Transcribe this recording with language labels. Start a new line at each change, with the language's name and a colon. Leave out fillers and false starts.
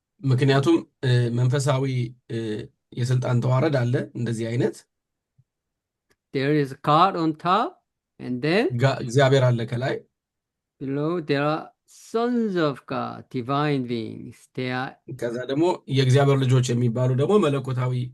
Amharic: ምክንያቱም መንፈሳዊ የስልጣን ተዋረድ አለ እንደዚህ አይነት።
English: There is God on top, and then
Amharic: እግዚአብሔር አለ ከላይ፣
English: below there are sons of God, divine beings. They are,
Amharic: ከዛ ደግሞ የእግዚአብሔር ልጆች የሚባሉ ደግሞ መለኮታዊ